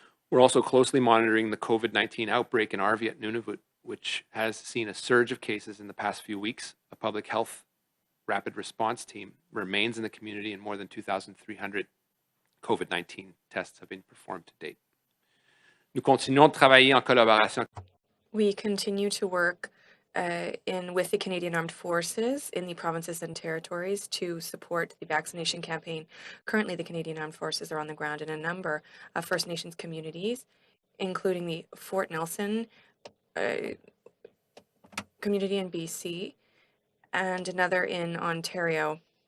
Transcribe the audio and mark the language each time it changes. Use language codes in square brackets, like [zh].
[en] We're also closely monitoring the COVID-19 outbreak in Arvia at Nunavut, which has seen a surge of cases in the past few weeks. A public health rapid response team remains in the community, and more than 2,300 COVID-19 tests have been performed to date. [fr] Nous continuons de travailler en collaboration. [en] We continue to work with the Canadian Armed Forces in the provinces and territories to support the vaccination campaign. Currently, the Canadian Armed Forces are on the ground in a number of First Nations communities, including the Fort Nelson community in BC and another in Ontario.